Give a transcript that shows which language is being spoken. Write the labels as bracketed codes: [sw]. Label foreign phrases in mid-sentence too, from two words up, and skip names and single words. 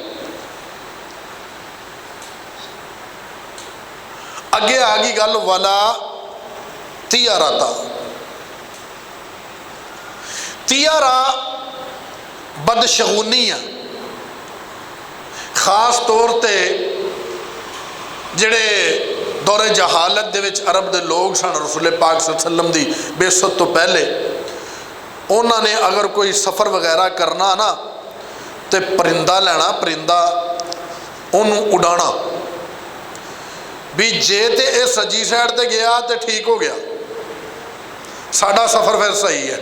[pa] اگے آ گئی گل والا طیرات. طیرہ بدشگونیاں خاص طور پر جہڑے دور جہالت دے وچ عرب دے لوک سن، رسول پاک [ar] صلى الله عليه وسلم [pa] دی بعثت تو پہلے انہوں نے اگر کوئی سفر وغیرہ کرنا نا تو پرندہ لینا، پرندہ انہوں نے اڑانا بھی جے تو یہ سجی سائیڈ تے گیا تو ٹھیک ہو گیا، ساڈا سفر فیر صحیح ہے.